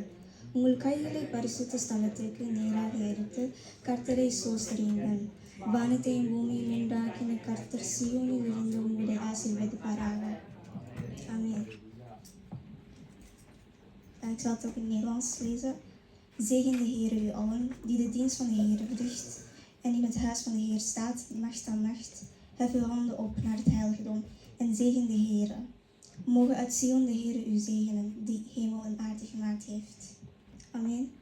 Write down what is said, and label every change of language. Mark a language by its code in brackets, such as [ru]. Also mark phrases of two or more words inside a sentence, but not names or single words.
[ta] உங்கள் கைகளை பரிசுத்த ஸ்தலத்திற்கு நேராக எடுத்து கர்த்தரை சோஸ்திரியுங்கள். வானத்தையும் பூமியும் உண்டாக்கின கர்த்தர் சியோனில் இருந்து உங்களை ஆசீர்வதிப்பாராக. Amen. [nl] Ik zal het ook in het Nederlands lezen. Zegen de Heer u allen die de dienst van de Heer verricht en in het huis van de Heer staat, nacht aan nacht. Hef uw handen op naar het heiligdom en zegen de Heer. Mogen uit Sion de Heer u zegenen, die hemel en aarde gemaakt heeft. Amen.